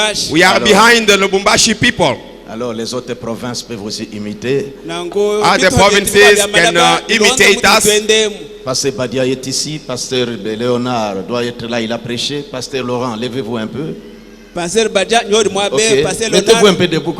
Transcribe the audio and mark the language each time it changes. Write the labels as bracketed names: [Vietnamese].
[English] We are behind the Lubumbashi people. [French] Alors les autres provinces peuvent aussi imiter. [English] Other provinces can imitate us. [French] Pasteur Badia est ici, Pasteur Léonard doit être là, il a prêché. Pasteur Laurent, levez-vous un peu. Ok, mettez-vous un peu debout.